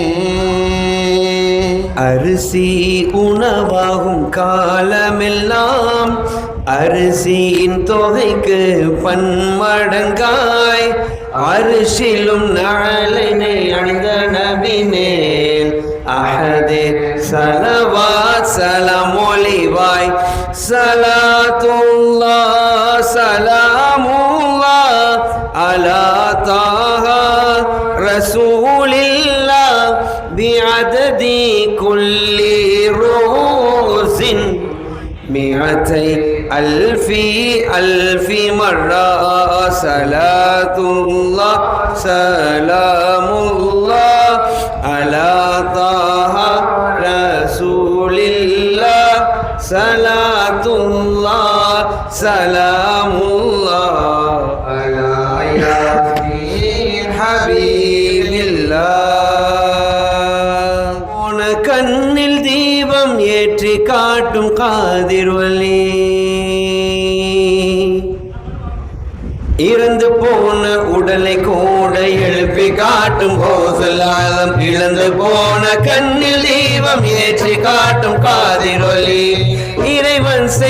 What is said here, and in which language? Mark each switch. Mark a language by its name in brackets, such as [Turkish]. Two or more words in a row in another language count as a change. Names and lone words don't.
[Tamil] அரிசி உணவாகும் காலமெல்லாம் அரிசியின் தொகைக்கு பன்மடங்காய் அரிசிலும் நாளினை அணிந்த நபி மேல் அஹதே சலவாத் சலாம் ஒலிவாய் [Arabic] صلاة الله سلام الله على طه رسول الله بعدد كل يوم مئتي ألف مرة صلاة الله سلام الله على طه رسول الله صلاة الله سلام الله على ياسين حبيب الله [Tamil] கண்ணில் தீபம் ஏற்றி காட்டும் காதிர் வலி இறந்து போன உடலை கூட எழுப்பி காட்டும் கோசலாலம் இழந்து போன கண்ணில் தீபம் ஏற்றி காட்டும் காதிர் வலி இறைவன்